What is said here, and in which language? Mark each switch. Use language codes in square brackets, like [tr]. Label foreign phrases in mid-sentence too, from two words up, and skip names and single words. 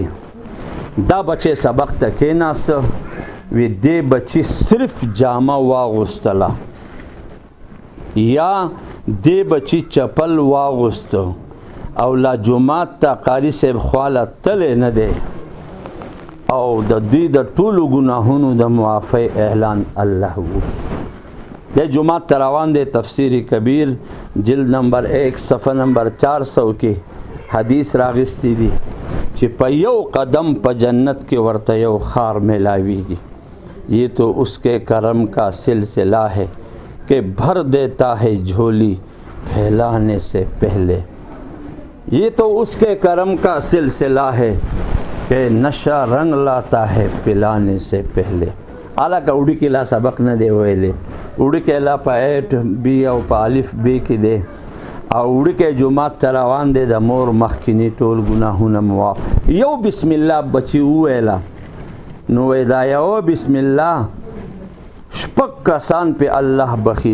[ps] دا بچی سبق ته کېناسته وی دې بچی صرف جامه واغوستله یا دې بچی چپل واغوستو او لا جمعات ته قاری صاحب خواله تلی نه دی او د دوی د ټولو ګناهونو د معافی اعلان الله وکړي. د جمعات ته روان دی تفسیر کبیر جلد نمبر 1 صفحه نمبر 400 کې حدیث راغستی دی چې په یو قدم په جنت کې ورته یو خار میلاویږي. [ur] یہ تو اس کے کرم کا سلسلہ ہے کہ بھر دیتا ہے جھولی پھیلانے سے پہلے. یہ تو اس کے کرم کا سلسلہ ہے کہ نشہ رنگ لاتا ہے پلانے سے پہلے. [ps] حالانکه وړي کې لا سبق نه دی ویلی وړي کې لا په 8 بی او په الف بی کې دی او وړي کې جمعات ته روان دی د مور مخکینی ټول ګناهونه معاف. یو بسم الله بچي وویله نو دا یو بسم الله شپږ کسان په الله بخي.